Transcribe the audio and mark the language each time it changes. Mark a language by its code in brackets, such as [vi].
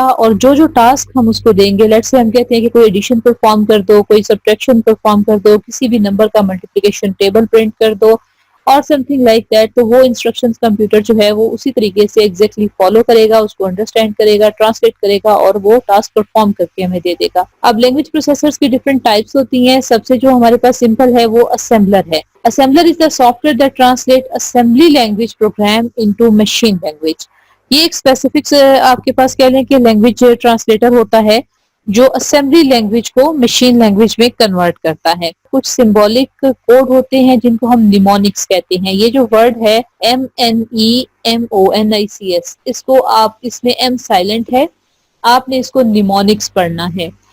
[ur] اور جو ٹاسک ہم اس کو دیں گے, لیٹس سے ہم کہتے ہیں کہ کوئی ایڈیشن پرفارم کر دو, کوئی سبٹریکشن پرفارم کر دو, کسی بھی نمبر کا ملٹیپلیکیشن ٹیبل پرنٹ کر دو اور [en] something like that, [ur] تو وہ انسٹرکشنز کمپیوٹر جو ہے وہ اسی طریقے سے ایگزیکٹلی فالو کرے گا, اس کو انڈرسٹینڈ کرے گا, ٹرانسلیٹ کرے گا اور وہ ٹاسک پرفارم کر کے ہمیں دے دے گا. اب لینگویج پروسیسرز کی ڈفرنٹ ٹائپس ہوتی ہیں. سب سے جو ہمارے پاس سمپل ہے وہ اسمبلر ہے. [en] Assembler is the software that translate assembly language program into machine language. [ur] یہ ایک اسپیسیفک آپ کے پاس کہہ لیں کہ لینگویج ٹرانسلیٹر ہوتا ہے جو اسمبلی لینگویج کو مشین لینگویج میں کنورٹ کرتا ہے. کچھ سمبولک کوڈ ہوتے ہیں جن کو ہم نیمونکس کہتے ہیں. یہ جو ورڈ ہے MNEMONICS, اس کو آپ اس میں ایم سائلنٹ ہے, آپ نے اس کو نیمونکس پڑھنا ہے.